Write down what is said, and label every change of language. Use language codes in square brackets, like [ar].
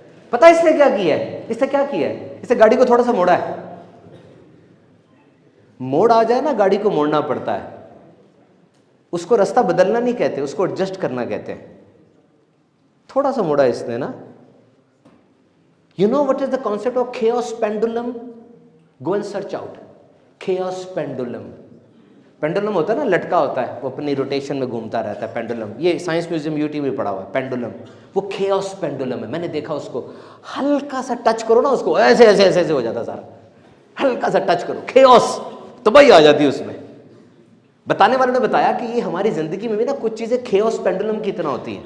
[ur] پتہ اس نے کیا کیا ہے؟ اس نے گاڑی کو تھوڑا سا موڑا ہے. موڑ آ جائے نا گاڑی کو موڑنا پڑتا ہے. اس کو راستہ بدلنا نہیں کہتے, اس کو ایڈجسٹ کرنا کہتے ہیں. تھوڑا سا موڑا اس نے نا. [en] You know what is the concept of chaos pendulum? Go and search out. Chaos pendulum. [ur] Pendulum ہوتا ہے نا, لٹکا ہوتا ہے, وہ اپنی روٹیشن میں گھومتا رہتا ہے. پینڈولم, یہ سائنس میوزیم یوٹی میں پڑھا ہوا ہے. پینڈولم وہ کھیوس پینڈولم ہے. میں نے دیکھا اس کو, ہلکا سا ٹچ کرو نا اس کو, ایسے ایسے ایسے ایسے ہو جاتا سارا. ہلکا سا ٹچ کرو, کھیوس, تباہی آ جاتی ہے اس میں. بتانے والوں نے بتایا کہ یہ ہماری زندگی میں بھی نا کچھ چیزیں کھیوس پینڈولم کی طرح ہوتی ہیں.